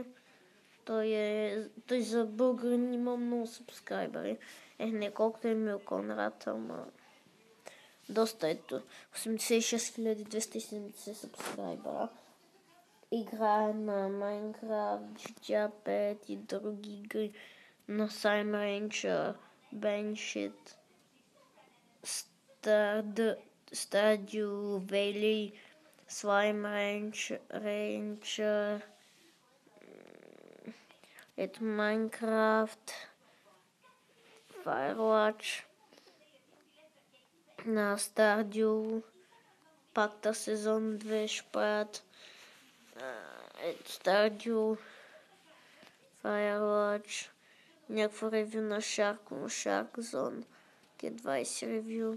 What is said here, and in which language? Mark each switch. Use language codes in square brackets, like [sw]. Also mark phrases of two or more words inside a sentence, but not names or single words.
[bg] Той за българин има много сабскрайбъри. Не колкото е Мил Конрад, ама доста ето. 86 270 сабскрайбъра. Играе на Minecraft, GTA 5 и други игри. На Slime Rancher, Banshee, Stardew Valley, Slime Rancher, Minecraft, Firewatch, на Stardew, пакта сезон 2 ще правят. Stardew, Firewatch, някакво ревю на Shark Zone, G20 ревю.